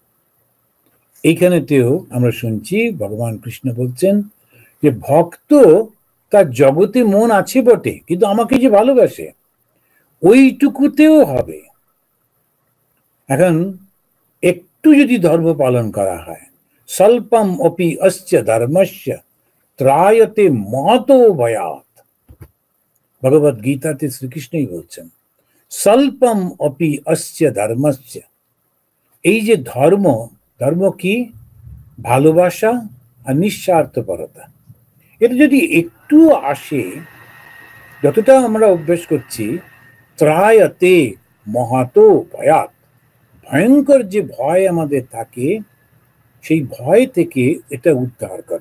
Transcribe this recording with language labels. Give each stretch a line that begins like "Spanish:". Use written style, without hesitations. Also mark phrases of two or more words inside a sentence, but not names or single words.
Bangla: এইখানেতেও আমরা শুনছি ভগবান কৃষ্ণ বলছেন যে ভক্ত তার জগতে মন আছে বটে, কিন্তু আমাকে যে ভালোবাসে, ওইটুকুতেও হবে। এখন একটু যদি ধর্ম পালন করা হয়,
Sanskrit: স্বল্পম অপি অস্য ধর্মস্য ত্রায়তে মহতো ভয়াৎ।
Bangla: ভগবদ গীতাতে শ্রীকৃষ্ণই বলছেন,
Sanskrit: স্বল্পম অপি অস্য ধর্মস্য।
Bangla: এই যে ধর্ম, ধর্ম কি? ভালোবাসা আর নিঃস্বার্থপরতা। এটা যদি একটু আসে, যতটা আমরা অভ্যেস করছি,
Sanskrit: ত্রায়তে মহাতো ভয়াৎ,
Bangla: ভয়ঙ্কর যে ভয় আমাদের থাকে সেই ভয় থেকে এটা উদ্ধার করে।